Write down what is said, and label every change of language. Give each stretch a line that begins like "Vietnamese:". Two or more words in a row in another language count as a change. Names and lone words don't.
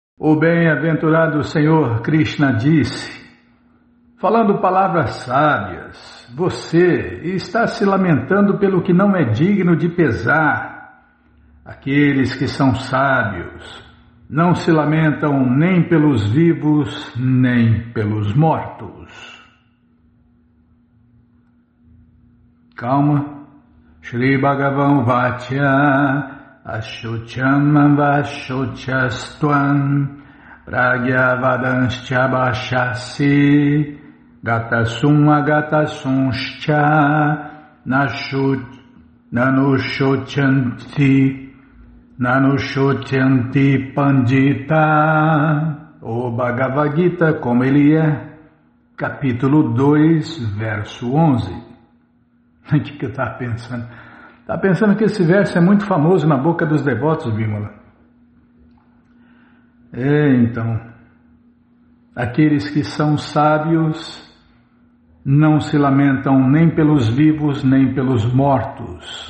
Portuguese: O bem-aventurado Senhor Krishna disse, falando palavras sábias, você está se lamentando pelo que não é digno de pesar. Aqueles que são sábios não se lamentam nem pelos vivos, nem pelos mortos. Calma.
Sanskrit: Shri Bhagavan Vachya Ashucham Vashuchastvam Pragyavadanscha Bhashasi Gatasum Agatasuncha Nanushochanti Pandita.
Portuguese: O Bhagavad Gita, como ele é, capítulo 2, verso 11. O que eu estava pensando? Estava pensando que esse verso é muito famoso na boca dos devotos, Bímola. Então, aqueles que são sábios não se lamentam nem pelos vivos, nem pelos mortos.